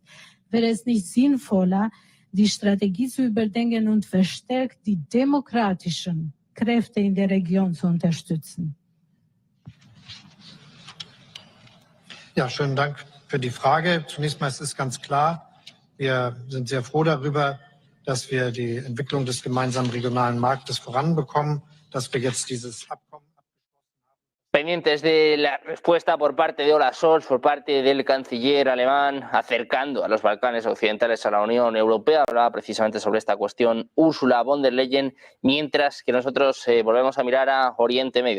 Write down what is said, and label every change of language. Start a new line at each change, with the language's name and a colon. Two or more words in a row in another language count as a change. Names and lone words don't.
German: Wäre es nicht sinnvoller, die Strategie zu überdenken und verstärkt die demokratischen Kräfte in der Region zu unterstützen? Ja, schönen Dank für die Frage. Zunächst mal, es ist ganz klar, wir sind sehr froh darüber, dass wir die Entwicklung des gemeinsamen regionalen Marktes voranbekommen, dass wir jetzt dieses Abkommen
Spanish: Pendientes de la respuesta por parte de Olaf Scholz, por parte del canciller alemán, acercando a los Balcanes occidentales a la Unión Europea. Hablaba precisamente sobre esta cuestión Ursula von der Leyen, mientras que nosotros volvemos a mirar a Oriente Medio.